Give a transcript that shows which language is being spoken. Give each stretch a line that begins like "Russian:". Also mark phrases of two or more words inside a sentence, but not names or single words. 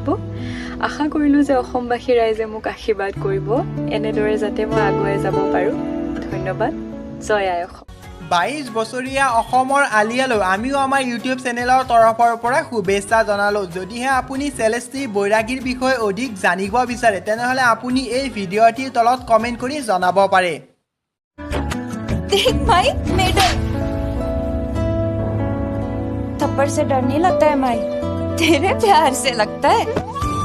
Assamese: আশা কৰিলোঁ যে অসমবাসী ৰাইজে মোক আশীৰ্বাদ কৰিব, এনেদৰে যাতে মই আগুৱাই যাব পাৰোঁ। ধন্যবাদ। জয় আই অসম। 22 বছৰীয়া অসমৰ আলিয়ালৈ আমিও আমাৰ ইউটিউব চেনেলৰ তৰফৰ পৰা শুভেচ্ছা জনালোঁ। যদিহে আপুনি চেলেষ্টি বৈৰাগীৰ বিষয়ে অধিক জানিব বিচাৰে তেনেহ'লে আপুনি এই ভিডিঅ'টিৰ তলত কমেণ্ট কৰি জনাব পাৰে।
Hindi: देख माई मेडल। थप्पड़ से डर नहीं लगता है माई, तेरे प्यार से लगता है।